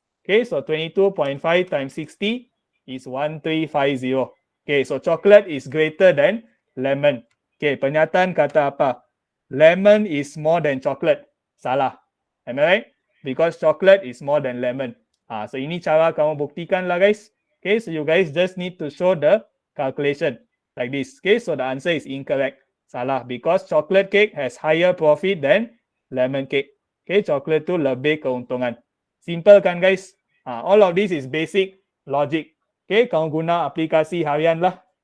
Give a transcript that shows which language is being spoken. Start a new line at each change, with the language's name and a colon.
English: Okay, so 22.5 times 60 is 1350. Okay, so chocolate is greater than lemon. Okay,
Malay: pernyataan kata apa?
English: Lemon is more than chocolate. Salah. Am I right? Because chocolate is more than lemon.
Malay: So ini cara kamu buktikan lah guys.
English: Okay, so you guys just need to show the calculation like this. Okay, so the answer is incorrect. Salah, because chocolate cake has higher profit than lemon cake.
Malay: Okay, chocolate tu lebih keuntungan. Simple kan guys?
English: All of this is basic logic.
Malay: Okay, kamu guna aplikasi harian lah.